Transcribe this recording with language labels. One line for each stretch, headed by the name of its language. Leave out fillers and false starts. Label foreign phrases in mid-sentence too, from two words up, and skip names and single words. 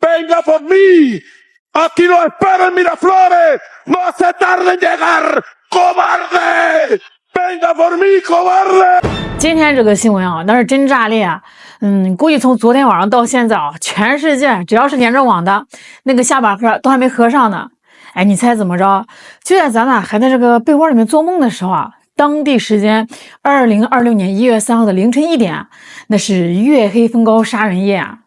Spanish: venga por mí. Aquí lo esperan Miraflores. No se tarde en llegar, cobarde. venga por mí, cobarde。
Chinese: 今天这个新闻啊，那是真炸裂啊！估计从昨天晚上到现在啊，全世界只要是连着网的那个下巴颏都还没合上呢。哎，你猜怎么着？就在咱俩还在这个被窝里面做梦的时候啊，当地时间2026年1月3号的凌晨1点，那是月黑风高杀人夜啊！